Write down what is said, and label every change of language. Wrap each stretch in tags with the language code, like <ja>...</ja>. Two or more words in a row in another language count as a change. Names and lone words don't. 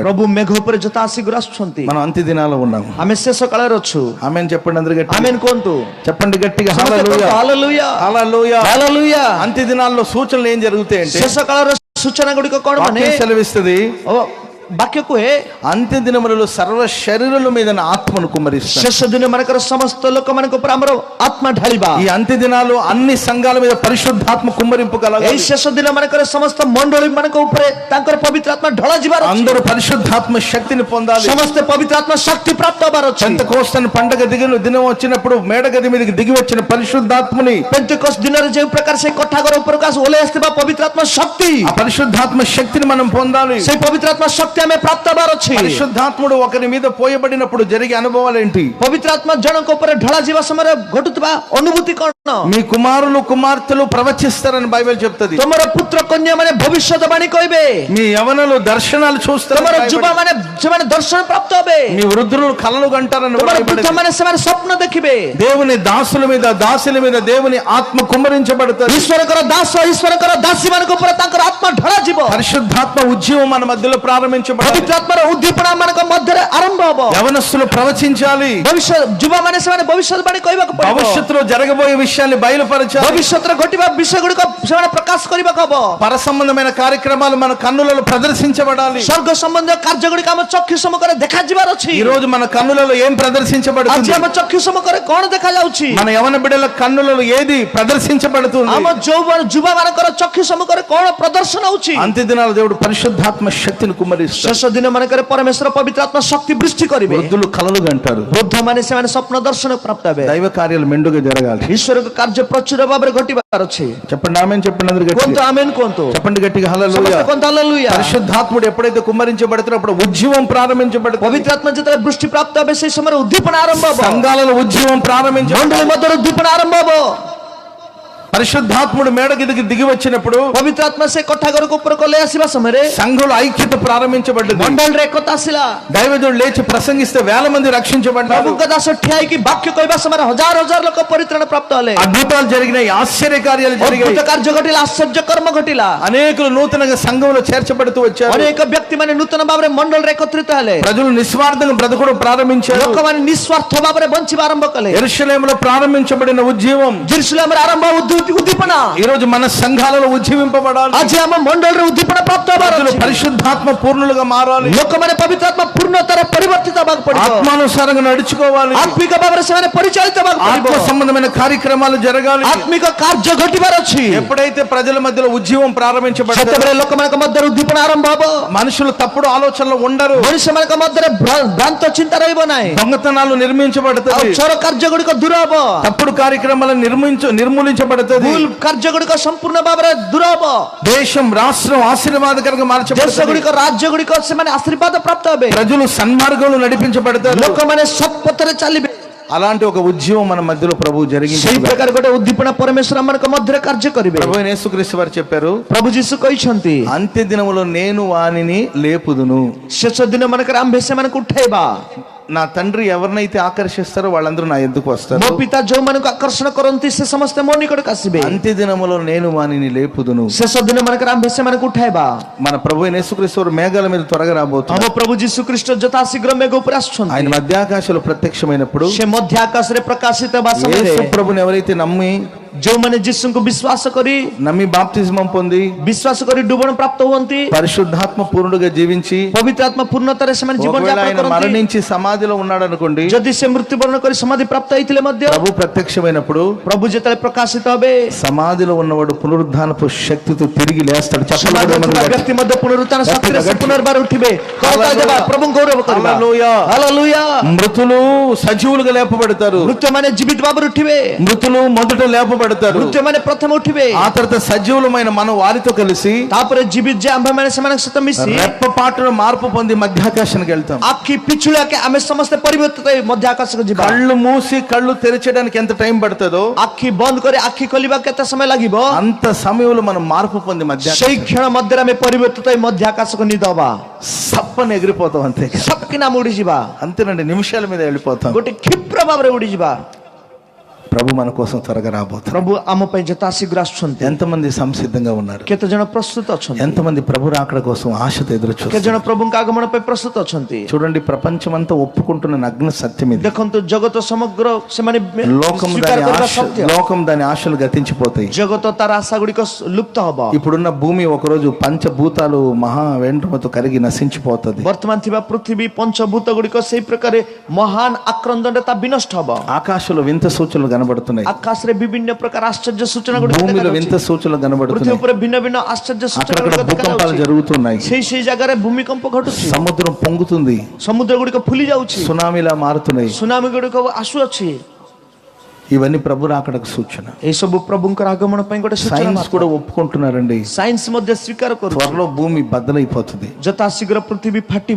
<or>ପ୍ରଭୁ ମେଘ ଉପରେ ଯଥା ଶୀଘ୍ର ଆସୁଛନ୍ତି.</or> <te>మనం అంత్య దినాల్లో ఉన్నాము.</te> <or>ଆମେ ଶେଷ କାଳରେ ଅଛୁ.</or> <te>ఆమేన్ చెప్పండి అందరూ గట్టిగా.</te> <or>ఆమేన్ କୁହନ୍ତୁ.</or> <te>చెప్పండి గట్టిగా.</te> <or>ସମସ୍ତେ କୁହନ୍ତୁ,</or> <te>హల్లెలూయా,</te> <or>ହାଲେଲୁୟା,</or> <te>హల్లెలూయా.</te> <or>ହାଲେଲୁୟା.</or> <te>అంత్య దినాల్లో సూచనలు ఏం జరుగుతాయంటే,</te> <or>ଶେଷ କାଳର ସୂଚନା ଗୁଡିକ କଣ ମାନେ?</or> <te>వాక్యం సెలవిస్తుంది,</te> <or>ବାକ୍ୟ କୁହେ,</or> <te>అంత్య దినములలో సర్వ శరీరుల మీద నా ఆత్మను కుమ్మరిస్తాను.</te> <or>ଶେଷ ଦିନ ମାନଙ୍କର ସମସ୍ତ ଲୋକମାନଙ୍କ ଉପରେ ଆମର ଆତ୍ମା ଢାଳିବା.</or> <te>ఈ అంత్య దినాలు అన్ని సంఘాల మీద పరిశుద్ధాత్మ కుమ్మరింపు</te> <or>ଏଇ</or> <te>కలగాలి.</te> <or>ଶେଷ ଦିନ ମାନଙ୍କର ସମସ୍ତ ମଣ୍ଡଳୀ ମାନଙ୍କ ଉପରେ ତାଙ୍କର ପବିତ୍ର ଆତ୍ମା ଢଳା ଯିବାର ଅଛି.</or> <te>అందరూ పరిశుద్ధాత్మ శక్తిని పొందాలి.</te> <or>ସମସ୍ତେ ପବିତ୍ର ଆତ୍ମା ଶକ୍ତି ପ୍ରାପ୍ତ హବାର ଅଛି.</or> <te>పెంతెకోస్తు పండగ దినం వచ్చినప్పుడు మేడగది మీదకి దిగి వచ్చిన పరిశుద్ధాత్మని,</te> <or>పెంతెకోస్తు ଦିନରେ ଯେଉଁ ପ୍ରକାର ସେ କୋଠାଘର ଉପରକୁ ଓହ୍ଲାଇ ଆସିଥିବା ପବିତ୍ର ଆତ୍ମା ଶକ୍ତି,</or> <te>ఆ పరిశుద్ధాత్మ శక్తిని మనం పొందాలి.</te> <or>ସେଇ ପବିତ୍ର ଆତ୍ମା ଶକ୍ତି ଆମେ ପ୍ରାପ୍ତ ହବାର ଅଛି.</or> <te>పరిశుద్ధాత్ముడు ఒకరి మీద పోయబడినప్పుడు జరిగే అనుభవాలు ఏంటి?</te> <or>ପବିତ୍ର ଆତ୍ମା ଜଣଙ୍କ ଉପରେ ଢଳା ଯିବା ସମୟରେ ଘଟୁଥିବା ଅନୁଭୂତି କଣ?</or> <te>మీ కుమారులు కుమార్తెలు ప్రవచిస్తారని బైబిల్ చెప్తది.</te> <or>ତମର ପୁତ୍ର କନ୍ୟା ମାନେ ଭବିଷ୍ୟତବାଣୀ କହିବେ,</or> <te>మీ యవనలు దర్శనాలు చూస్తారు,</te> <or>ତମର ଯୁବା ମାନେ ସେମାନେ ଦର୍ଶନ ପ୍ରାପ୍ତ ହେବେ,</or> <te>మీ వృద్ధులు కలలు కంటారని</te> <or>ତମର</or> <te>బైబిల్</te> <or>ବୃଦ୍ଧ ମାନେ ସେମାନେ ସ୍ୱପ୍ନ ଦେଖିବେ.</or> <te>దేవుని దాసుల మీద దాసుల మీద దేవుని ఆత్మ కుమ్మరించబడుతుంది.</te> <or>ଈଶ୍ୱରଙ୍କର ଦାସ ଈଶ୍ୱରଙ୍କର ଦାସୀ ମାନଙ୍କ ଉପରେ ତାଙ୍କର ଆତ୍ମା ଢଳାଯିବ.</or> <te>పరిశుద్ధాత్మ ఉద్యమం మన మధ్యలో ప్రారంభించబడాలి.</te> <or>ପବିତ୍ର ଆତ୍ମାର ଉଦ୍ଦୀପନା ମାନଙ୍କ ମଧ୍ୟରେ ଆରମ୍ଭ ହବ.</or> <te>యవనస్తులు ప్రవచించాలి.</te> <or>ଭବିଷ୍ୟତ ଯୁବା ମାନେ ସେମାନେ ଭବିଷ୍ୟତବାଣୀ କହିବାକୁ ପଡିବ.</or> <te>భవిష్యత్తులో జరగబోయే విషయాన్ని బయలుపరచాలి.</te> <or>ଭବିଷ୍ୟତରେ ଘଟିବା ବିଷୟ ଗୁଡ଼ିକ ସେମାନେ ପ୍ରକାଶ କରିବାକୁ ହବ.</or> <te>పర సంబంధమైన కార్యక్రమాలు మన కన్నులలో ప్రదర్శించబడాలి.</te> <or>ସ୍ୱର୍ଗ ସମ୍ବନ୍ଧୀୟ କାର୍ଯ୍ୟ ଗୁଡ଼ିକ ଆମ ଚକ୍ଷୁ ସମ୍ମୁଖରେ ଦେଖାଯିବାର ଅଛି.</or> <te>ఈ రోజు మన కన్నులలో ఏం</te> <or>ଆଜି</or> <te>ప్రదర్శించబడుతుంది?</te> <or>ଆମ ଚକ୍ଷୁ ସମ୍ମୁଖରେ କଣ ଦେଖାଯାଉଛି?</or> <te>మన యవన బిడ్డల కన్నులలో ఏది ప్రదర్శించబడుతుంది?</te> <or>ଆମ ଯୌବନ ଯୁବା ମାନଙ୍କର ଚକ୍ଷୁ ସମ୍ମୁଖରେ କଣ ପ୍ରଦର୍ଶନ ହଉଛି?</or> <te>అంత్య దినాల దేవుడు పరిశుద్ధాత్మ శక్తిని కుమ్మరిస్తాడు.</te> <or>ଶେଷ ଦିନ ମାନଙ୍କରେ ପରମେଶ୍ୱର ପବିତ୍ର ଆତ୍ମା ଶକ୍ତି ବୃଷ୍ଟି କରିବେ.</or> <te>వృద్ధులు కలలు కంటారు.</te> <or>ବୃଦ୍ଧ ମାନେ ସେମାନେ ସ୍ୱପ୍ନ ଦର୍ଶନ ପ୍ରାପ୍ତ ହେବେ.</or> <te>దైవ కార్యాలు మెండుగా జరగాలి.</te> <or>ଈଶ୍ୱରଙ୍କ କାର୍ଯ୍ୟ ପ୍ରଚୁର ଭାବରେ ଘଟିବାର ଅଛି.</or> <te>చెప్పండి ఆమేన్. చెప్పండి అందరూ</te> <or>କୁହନ୍ତୁ</or> <te>గట్టిగా.</te> <or>ଆମେନ୍ କୁହନ୍ତୁ.</or> <te>చెప్పండి గట్టిగా హల్లెలూయా.</te> <or>ସମସ୍ତେ କୁହନ୍ତୁ ହାଲେଲୁୟା.</or> <te>పరిశుద్ధాత్ముడు ఎప్పుడైతే కుమ్మరించబడతారో అప్పుడు ఉద్యమం ప్రారంభించబడుతుంది.</te> <or>ପବିତ୍ର ଆତ୍ମା ଯେତେବେଳେ ବୃଷ୍ଟି ପ୍ରାପ୍ତ ହେବେ ସେଇ ସମୟରେ ଉଦ୍ଦୀପନା ଆରମ୍ଭ ହବ.</or> <te>సంఘాలలో ఉద్యమం ప్రారంభించబడుతుంది.</te> <or>ମଣ୍ଡଳୀ ମଧ୍ୟରେ ଉଦ୍ଦୀପନା ଆରମ୍ଭ ହବ.</or> <te>పరిశుద్ధాత్ముడు మేడ కిందకి దిగి వచ్చినప్పుడు</te> <or>ପବିତ୍ର ଆତ୍ମା ସେ କୋଠା ଘରକୁ ଉପରକୁ ଓହ୍ଲାଇ ଆସିବା ସମୟରେ</or> <te>సంఘంలో ఐక్యత ప్రారంభించబడ్డది.</te> <or>ମଣ୍ଡଳୀରେ ଏକତା ଆସିଲା.</or> <te>దైవజనుడు లేచి ప్రసంగిస్తే వేల మంది రక్షించబడ్డారు.</te> <or>ପ୍ରଭୁଙ୍କ ଦାସ ଠିଆ ହେଇକି ବାକ୍ୟ କହିବା ସମୟରେ ହଜାର ହଜାର ଲୋକ ପରିତ୍ରାଣ ପ୍ରାପ୍ତ ହେଲେ.</or> <te>అద్భుతాలు జరిగినాయి, ఆశ్చర్య కార్యాలు జరిగాయి.</te> <or>ଅଦ୍ଭୁତ କାର୍ଯ୍ୟ ଘଟିଲା, ଆଶ୍ଚର୍ଯ୍ୟ କର୍ମ ଘଟିଲା.</or> <te>అనేకులు నూతనంగా సంఘంలో చేర్చబడుతూ వచ్చారు.</te> <or>ଅନେକ ବ୍ୟକ୍ତି ମାନେ ନୂତନ ଭାବରେ ମଣ୍ଡଳୀରେ ଏକତ୍ରିତ ହେଲେ.</or> <te>ప్రజలు నిస్వార్థంగా బ్రతకడం ప్రారంభించారు.</te> <or>ଲୋକମାନେ ନିସ୍ୱାର୍ଥ ଭାବରେ ବଞ୍ଚିବା ଆରମ୍ଭ କଲେ.</or> <te>యెరూషలేములో ప్రారంభించబడిన ఉద్యమం</te> <or>ଜେରୁସାଲେମରେ ଆରମ୍ଭ ଉଦ୍ଦୀପନା</or> <te>ఈ రోజు మన సంఘాలలో ఉజ్జీవింపబడాలి.</te> <or>ଆଜି ଆମ ମଣ୍ଡଳୀରେ ଉଦ୍ଦୀପନା ପ୍ରାପ୍ତ ହେବାର</or> <te>ప్రజలు</te> <or>ଅଛି.</or> <te>పరిశుద్ధాత్మ పూర్ణులుగా మారాలి.</te> <or>ଲୋକମାନେ ପବିତ୍ର ଆତ୍ମା ପୂର୍ଣ୍ଣତାରେ ପରିବର୍ତ୍ତିତ ହେବାକୁ ପଡିବ.</or> <te>ఆత్మానుసారంగా నడుచుకోవాలి.</te> <or>ଆତ୍ମିକ ଭାବରେ ସେମାନେ ପରିଚାଳିତ ହେବାକୁ</or> <te>ఆత్మ</te> <or>ପଡିବ.</or> <te>సంబంధమైన కార్యక్రమాలు జరగాలి.</te> <or>ଆତ୍ମିକ କାର୍ଯ୍ୟ ଘଟିବାର ଅଛି.</or> <te>ఎప్పుడైతే ప్రజల మధ్యలో ఉద్యమం ప్రారంభించబడుతుందో</te> <or>ସେତେବେଳେ ଲୋକମାନଙ୍କ ମଧ୍ୟରେ ଉଦ୍ଦୀପନା ଆରମ୍ଭ ହବ.</or> <te>మనుషులు తప్పుడు ఆలోచనలు ఉండరు.</te> <or>ମଣିଷମାନଙ୍କ ମଧ୍ୟରେ ଭ୍ରାନ୍ତ ଚିନ୍ତା ରହିବ ନାହିଁ.</or> <te>దొంగతనాలు</te> <or>ଆଉ</or> <te>నిర్మించబడుతుంది.</te> <or>ଚୋର କାର୍ଯ୍ୟ ଗୁଡ଼ିକ ଦୂର ହବ.</or> <te>తప్పుడు కార్యక్రమాలు నిర్మూలించబడుతుంది.</te> <or>ଭୁଲ କାର୍ଯ୍ୟ ଗୁଡ଼ିକ ସମ୍ପୂର୍ଣ୍ଣ ଭାବରେ ଦୂର ହବ.</or> <te>దేశం రాష్ట్రం ఆశీర్వాదకరంగా</te> <or>ଦେଶ</or> <te>మార్చబడుతుంది.</te> <or>ଗୁଡ଼ିକ ରାଜ୍ୟ ଗୁଡ଼ିକ ସେମାନେ ଆଶୀର୍ବାଦ ପ୍ରାପ୍ତ ହେବେ.</or> <te>ప్రజలు సన్మార్గంలో నడిపించబడతారు.</te> <or>ଲୋକମାନେ ସତ୍ ପଥରେ ଚାଲିବେ.</or> <te>అలాంటి ఒక ఉద్యమం మన మధ్యలో ప్రభు</te> <or>ସେଇ</or> <te>జరిగింది.</te> <or>ପ୍ରକାର ଗୋଟେ ଉଦ୍ଦୀପନା ପରମେଶ୍ୱର ଆମମାନଙ୍କ ମଧ୍ୟରେ କାର୍ଯ୍ୟ କରିବେ.</or> <te>ప్రభు యేసుక్రీస్తు వారు చెప్పారు,</te> <or>ପ୍ରଭୁ ଯୀଶୁ କହିଛନ୍ତି</or> <te>అంత్య దినములో నేను వానిని లేపుదును.</te> <or>ଶେଷ ଦିନ ମାନଙ୍କରେ ଆମ୍ଭେ ସେମାନଙ୍କୁ ଉଠାଇବା.</or> <te>నా తండ్రి ఎవరినైతే ఆకర్షిస్తారో వాళ్ళందరూ నా ఎద్దుకు వస్తారు.</te> <or>ମୋ ପିତା ଯୋଉମାନଙ୍କୁ ଆକର୍ଷଣ କରନ୍ତି ସେ ସମସ୍ତେ ମୋ ନିକଟକୁ ଆସିବେ.</or> <te>అంత్య దినములో నేను వానిని లేపుదును.</te> <or>ଶେଷ ଦିନ ମାନଙ୍କରେ ଆମ୍ଭେ ସେମାନଙ୍କୁ ଉଠାଇବା.</or> <te>మన ప్రభు యేసుక్రీస్తు వారు మేఘాల మీద త్వరగా</te> <or>ଆମ</or> <te>రాబోతున్నారు.</te> <or>ପ୍ରଭୁ ଯୀଶୁ ଖ୍ରୀଷ୍ଟ ଯଥା ଶୀଘ୍ର ମେଘ ଉପରେ ଆସୁଛନ୍ତି.</or> <te>ఆయన మధ్యాకాశంలో ప్రత్యక్షమైనప్పుడు</te> <or>ସେ ମଧ୍ୟ ଆକାଶରେ ପ୍ରକାଶିତ ହେବା ସମୟରେ</or> <te>యేసు ప్రభుని ఎవరైతే</te> <or>ଯୋଉମାନେ ଯୀଶୁଙ୍କୁ ବିଶ୍ୱାସ କରି</or> <te>నమ్మి బాప్తిజమం పొంది</te> <or>ବିଶ୍ୱାସ କରି ଡୁବଣ ପ୍ରାପ୍ତ ହୁଅନ୍ତି,</or> <te>పరిశుద్ధాత్మ పూర్ణుడుగా జీవించి</te> <or>ପବିତ୍ର ଆତ୍ମା ପୂର୍ଣ୍ଣତାରେ ସେମାନେ ଜୀବନ</or> <te>ఒకవేళ</te> <or>ଯାପନ</or> <te>ఆయన</te> <or>କରନ୍ତି.</or> <te>మరణించి సమాధిలో ఉన్నాడు అనుకోండి,</te> <or>ଯଦି ସେ ମୃତ୍ୟୁବରଣ କରି ସମାଧି ପ୍ରାପ୍ତ ହେଇଥିଲେ ମଧ୍ୟ</or> <te>ప్రభు ప్రత్యక్షమైనప్పుడు</te> <or>ପ୍ରଭୁ ଯେତେବେଳେ ପ୍ରକାଶିତ ହେବେ</or> <te>సమాధిలో ఉన్నవాడు పునరుద్ధానపు శక్తితో తిరిగి లేస్తాడు.</te> <or>ସମାଧିରେ ଥିବା ବ୍ୟକ୍ତି ମଧ୍ୟ ପୁନରୁତ୍ଥାନ ଶକ୍ତିରେ ସେ ପୁନର୍ବାର ଉଠିବେ. କରତାଳି ଦେବା, ପ୍ରଭୁଙ୍କୁ ଗୌରବ କରିବା.</or> <te>హల్లెలూయా.</te> <or>ହାଲେଲୁୟା.</or> <te>మృతులు సజీవులుగా లేపబడతారు.</te> <or>ମୃତ୍ୟୁମାନେ ଜୀବିତ ଭାବରେ ଉଠିବେ.</or> <te>మృతులు మొదట లేపబడతారు.</te> <or>ମୃତ୍ୟୁମାନେ ପ୍ରଥମେ ଉଠିବେ.</or> <te>ఆ తర్వాత సజీవులమైన మనం వారితో కలిసి</te> <or>ତାପରେ ଜୀବିତ ଯେ ଆମ୍ଭେମାନେ ସେମାନଙ୍କ ସହିତ ମିଶି</or> <te>రెప్పపాటును మార్పు పొంది మధ్యాకాశానికి వెళ్తాం.</te> <or>ଆଖି ପିଛୁଳାକେ ଆମେ ସମସ୍ତେ ପରିବର୍ତ୍ତିତ ହେଇ ମଧ୍ୟ ଆକାଶକୁ ଯିବା.</or> <te>కళ్ళు మూసి కళ్ళు తెరచడానికి ఎంత టైం పడుతుందో</te> <or>ଆଖି ବନ୍ଦ କରି ଆଖି ଖୋଲିବା କେତେ ସମୟ ଲାଗିବ,</or> <te>అంత సమయంలో మనం మార్పు పొంది</te> <or>ସେଇ କ୍ଷଣ ମଧ୍ୟରେ ଆମେ ପରିବର୍ତ୍ତିତ ହେଇ ମଧ୍ୟ ଆକାଶକୁ ନିଦ ହବା.</or> <te>సప్పని ఎగిరిపోతాం. అంతే</te> <or>ସତ୍କିନା ଆମେ ଉଡିଯିବା.</or> <te>అంతేనండి, నిమిషాల మీద వెళ్ళిపోతాం.</te> <or>ଗୋଟେ କ୍ଷିପ୍ର ଭାବରେ ଉଡିଯିବା.</or> <te>ప్రభు మన కోసం త్వరగా రాబోతున్నారు.</te> <or>ପ୍ରଭୁ ଆମ ପାଇଁ ଯଥା ଶୀଘ୍ର ଆସୁଛନ୍ତି.</or> <te>ఎంతమంది సంసిద్ధంగా ఉన్నారు?</te> <or>କେତେ ଜଣ ପ୍ରସ୍ତୁତ ଅଛନ୍ତି?</or> <te>ఎంతమంది ప్రభు రాకడ కోసం ఆశతో ఎదురు</te> <or>କେତେ</or> <te>చూస్తున్నారు?</te> <or>ଜଣ ପ୍ରଭୁଙ୍କ ଆଗମନ ପାଇଁ ପ୍ରସ୍ତୁତ ଅଛନ୍ତି?</or> <te>చూడండి, ప్రపంచమంతా ఒప్పుకుంటున్న నగ్న సత్యం ఇది.</te> <or>ଦେଖନ୍ତୁ ଜଗତ ସମଗ୍ର ସେମାନେ</or> <te>లోకం</te> <or>ସ୍ୱୀକାର</or> <te>దాని</te> <or>କରିବା</or> <te>ఆశ</te> <or>ସତ୍ୟ.</or> <te>లోకం దాని ఆశలు గతించిపోతాయి.</te> <or>ଜଗତ ତାର ଆଶା ଗୁଡ଼ିକ ଲୁପ୍ତ ହବ.</or> <te>ఇప్పుడున్న భూమి ఒకరోజు పంచభూతాలు మహా వెంట్రుకతో కరిగి నశించిపోతుంది.</te> <or>ବର୍ତ୍ତମାନ ଥିବା ପୃଥିବୀ ପଞ୍ଚଭୂତ ଗୁଡ଼ିକ ସେଇ ପ୍ରକାର ମହାନ ଆକ୍ରନ୍ଦନରେ ତା ବିନଷ୍ଟ ହବ.</or> <te>ఆకాశంలో వింత సూచనలు కనబడుతున్నాయి.</te> <or>ଆକାଶରେ ବିଭିନ୍ନ ପ୍ରକାର ଆଶ୍ଚର୍ଯ୍ୟ ସୂଚନା ଗୁଡ଼ିକ</or> <te>భూమిలో వింత</te> <or>ଦେଖାଯାଉଛି.</or> <te>సూచనలు</te> <or>ପୃଥିବୀ</or> <te>కనబడుతున్నాయి.</te> <or>ଉପରେ ଭିନ୍ନ ଭିନ୍ନ ଆଶ୍ଚର୍ଯ୍ୟ ସୂଚନା</or> <te>అక్కడక్కడ</te> <or>ଗୁଡ଼ିକ</or> <te>భూకంపాలు</te> <or>ଦେଖାଯାଉଛି.</or> <te>జరుగుతున్నాయి.</te> <or>ସେଇ ଜାଗାରେ ଭୂମିକମ୍ପ ଘଟୁଛି.</or> <te>సముద్రం పొంగుతుంది.</te> <or>ସମୁଦ୍ର ଗୁଡ଼ିକ ଫୁଲି ଯାଉଛି.</or> <te>సునామీలా మారుతున్నాయి.</te> <or>ସୁନାମି ଗୁଡ଼ିକ ଆସୁଅଛି.</or> <te>ఇవన్నీ ప్రభు రాకడకు సూచన.</te> <or>ଏସବୁ ପ୍ରଭୁଙ୍କର ଆଗମନ ପାଇଁ ଗୋଟେ ସୂଚନା</or> <te>సైన్స్</te> <or>ମାତ୍ର।</or> <te>కూడా ఒప్పుకుంటున్నారండి.</te> <or>ସାଇନ୍ସ ମଧ୍ୟ ସ୍ୱୀକାର କରୁଛି</or> <te>త్వరలో భూమి బద్దలైపోతుంది,</te> <or>ଯଥା ଶୀଘ୍ର పృథిବୀ ଫାଟିବ,</or>